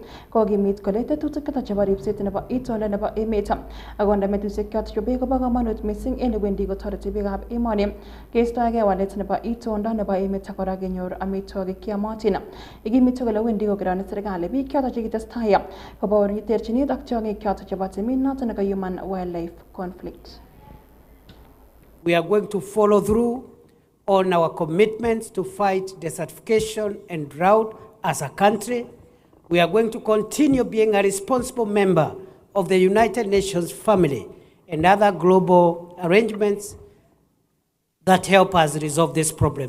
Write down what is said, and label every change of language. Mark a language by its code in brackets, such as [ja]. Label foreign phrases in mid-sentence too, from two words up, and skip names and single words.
[kln] Kokimit kole tetutik choton chebo ripset nebo itondo nebo emet akonde metusiek choton chebo kobo komonut missing en wendi kotoreti biikab emoni keistoegei walet nebo itondo nebo emet ak kora kenyor amitwogik cheyomotin. Ikimiti kole wendi kokeroni serikali biik choton chekitestai kobaor terchinet ak tiong'ik choton chebo timin noton nebo [en] human wildlife conflict. We are going to follow through on our commitments to fight desertification and drought as a country. We are going to continue being a responsible member of the United Nations family and other global arrangements that help us resolve this problem.